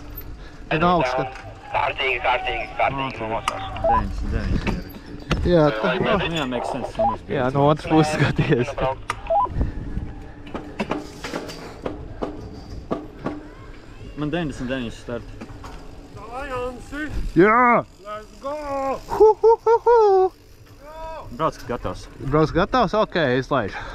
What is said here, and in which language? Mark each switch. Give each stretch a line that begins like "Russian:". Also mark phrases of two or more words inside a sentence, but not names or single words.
Latvian: Ir augsts, ka... Kārtīgi numosās. 99 ierakstīts. Jā, tā... Jā,
English: make sense.
Latvian: Jā, no otras puses skaties. Man 99 starti. Jā!
English: Let's go!
Latvian: Brauc gatavs. Brauc gatavs? Ok, izlaižu.